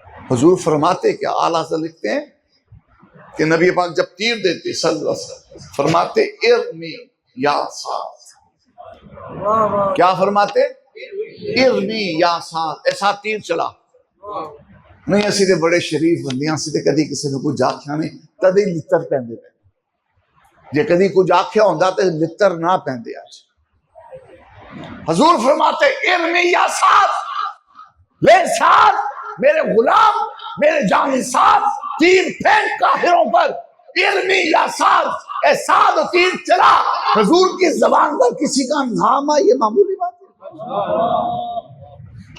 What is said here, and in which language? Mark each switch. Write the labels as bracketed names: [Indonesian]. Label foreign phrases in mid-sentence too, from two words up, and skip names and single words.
[Urdu] حضور فرماتے کیا؟ اعلیٰ سے لکھتے ہیں کہ نبی پاک جب تیر دیتے [Arabic] صلی اللہ علیہ وسلم [Urdu] فرماتے [Arabic] ارمی یا سعد. [Urdu] کیا فرماتے؟ [Arabic] ارمی یا سعد. [Urdu] ایسا تیر چلا نہیں. [Punjabi] اسی دے بڑے شریف بندیاں سی تے کدی کسی نے کچھ آکھیا نہیں کدی لتر پہندے پہ. جے کدی کچھ آکھیا ہوندا تے لتر نہ پہندے. [Urdu] آج حضور فرماتے [Arabic] ارمی یا سعد، [Urdu] لے سعد میرے غلام میرے جانی سعد تیر پھینک کافروں پر. [Arabic] ارمی یا سعد، [Urdu] اے سعد تیر چلا. حضور کی زبان پر کسی کا نام آئے یہ معمولی بات ہے.